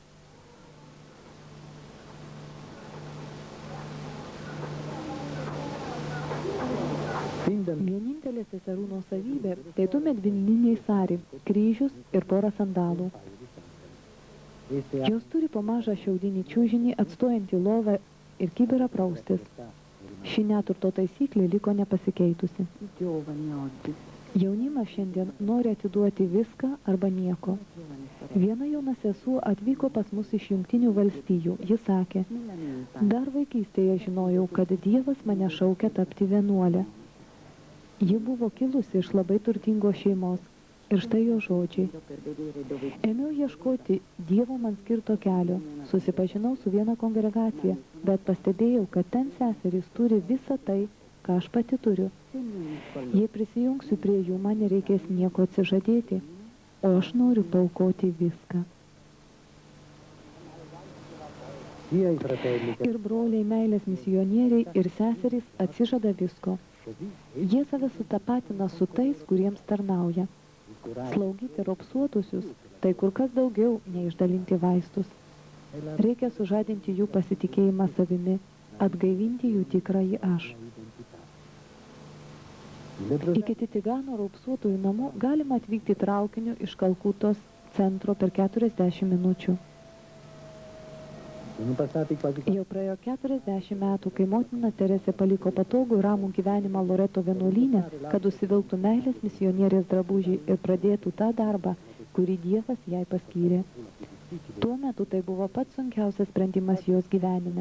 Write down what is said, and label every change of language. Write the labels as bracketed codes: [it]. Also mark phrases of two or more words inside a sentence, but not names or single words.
[it] fin da [lt] Vienintelė seserų nuosavybė tai du medvilniniai sari, kryžius ir pora sandalų. Jos turi po mažą šiaudinį čiužinį, atstojantį lovą ir kibirą praustis. Ši neturto taisyklė liko nepasikeitusi. [it] I giovani oggi, [lt] Jaunimas šiandien nori atiduoti viską arba nieko. Viena jauna sesuo atvyko pas mus iš Jungtinių valstijų. Ji sakė, [it] nella mia infanzia, [lt] dar vaikystėje žinojau, kad Dievas mane šaukia tapti vienuolę. Ji buvo kilusi iš labai turtingos šeimos. Ir štai jo žodžiai. [it] per vedere dove [lt] Ėmiau ieškoti Dievo man skirto kelio. Susipažinau su viena kongregacija, bet pastebėjau, kad ten seserys turi visą tai, ką aš pati turiu. [it] se mi unisco [lt] Jei prisijungsiu prie jų, man nereikės nieko atsižadėti, o aš noriu paaukoti viską. [it] Sia i fratelli che [lt] Ir broliai, meilės misionieriai, ir seserys atsižada visko. [it] così [lt] Jie save sutapatina su tais, kuriems tarnauja. [it] curare [lt] Slaugyti raupsuotusius - tai kur kas daugiau nei išdalinti vaistus. Reikia sužadinti jų pasitikėjimą savimi, atgaivinti jų tikrąjį aš. Iki Titigano raupsuotųjų namų galima atvykti traukiniu iš Kalkutos centro per 40 minučių. [it] sono passati quasi [lt] Jau praėjo 40 metų, kai motina Teresė paliko patogų ir ramų gyvenimą Loreto vienuolyne, kad užsivilktų meilės misionierės drabužį ir pradėtų tą darbą, kurį Dievas jai paskyrė. Tuo metu tai buvo pats sunkiausias sprendimas jos gyvenime.